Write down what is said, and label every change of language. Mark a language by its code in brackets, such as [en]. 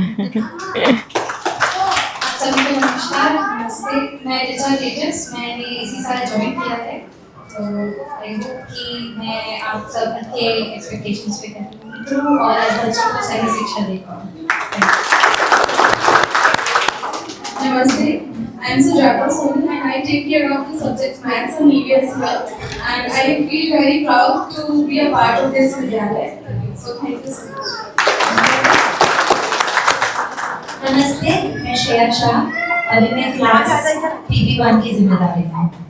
[hi] सभी को नमस्कार, नमस्ते। मैं ऋचा तेजस, मैंने इसी साल ज्वाइन किया है, तो [en] I hope [hi] कि मैं आप सब के एक्सपेक्टेशंस पे करूँ और आज बच्चों को सही शिक्षा दे पाऊँ। [en] Namaste, I am Sujata Soni and I take care of the subjects Maths and EVS here, and I feel very proud to be a part of this Vidyalaya. So thank you so much. [hi] नमस्ते, मैं श्रेया शाह, अभी मैं class PP1 की जिम्मेदारी हूँ।